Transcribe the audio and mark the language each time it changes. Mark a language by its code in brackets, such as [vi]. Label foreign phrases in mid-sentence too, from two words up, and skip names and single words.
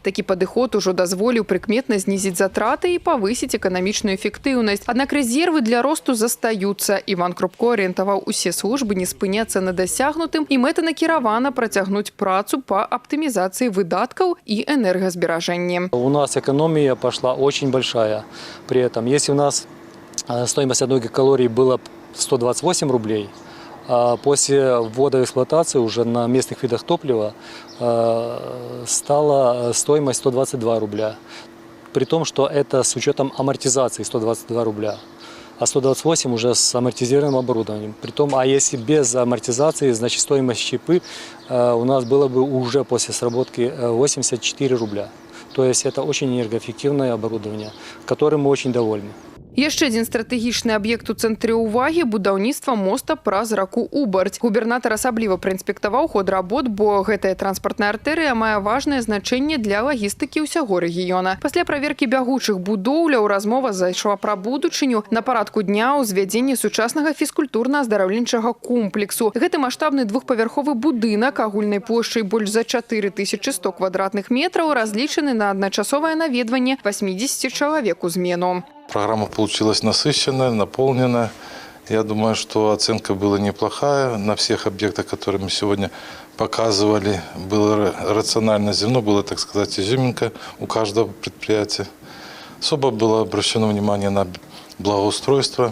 [be] Такі падыход ужо дазволіў прыкметна знізіць затраты і павысіць эканамічную эфектыўнасць. Аднак рэзервы для росту застаюцца. Іван Крупко арыентаваў усе службы не спыняцца на дасягнутым і мэтанакіравана працягнуць працу па аптымізацыі выдаткаў і энергазберажэнні. [ru] У нас экономия пошла очень большая. При этом, если у нас стоимость 1 калории была 128 рублей, после ввода в эксплуатацию уже на местных видах топлива стала стоимость 122 рубля. При том, что это с учетом амортизации 122 рубля. А 128 уже с амортизированным оборудованием. Притом, а если без амортизации, значит стоимость щепы у нас было бы уже после сработки 84 рубля. То есть это очень энергоэффективное оборудование, которым мы очень довольны. [be] Яшчэ адзін стратэгічны аб'ект у цэнтры ўвагі – будаўніцтва моста праз раку Убарць. Губернатар асабліва праінспектаваў ход работ, бо гэтая транспартная артэрыя мае важнае значэнне для лагістыкі ўсяго рэгіёна. Пасля праверкі бягучых будоўляў размова зайшла пра будучыню. На парадку дня ўзвядзенне сучаснага фізкультурна-аздараўленчага комплексу. Гэты маштабны двухпавярховы будынак агульнай плошчай больш за 4100 квадратных метраў разлічаны на адначасовае наведванне 80 чалавек у змену. [ru] Программа получилась насыщенная, наполненная. Я думаю, что оценка была неплохая. На всех объектах, которые мы сегодня показывали, было рационально зерно, было, так сказать, изюминка у каждого предприятия. Особо было обращено внимание на благоустройство.